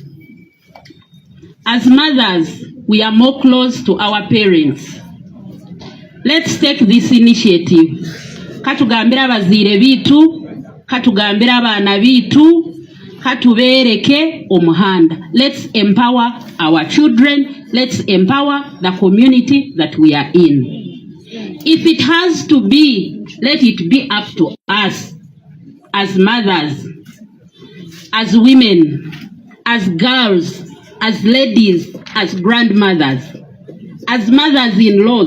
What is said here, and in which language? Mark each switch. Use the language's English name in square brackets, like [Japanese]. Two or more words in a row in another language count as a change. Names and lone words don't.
[English] As mothers, we are more close to our parents. Let's take this initiative. [Nyankole] Katugambira abaziire bitu, katugambira abaana bitu, katubereke omuhanda. [English] Let's empower our children. Let's empower the community that we are in. If it has to be, let it be up to us as mothers, as women, as girls, as ladies, as grandmothers, as mothers-in-laws.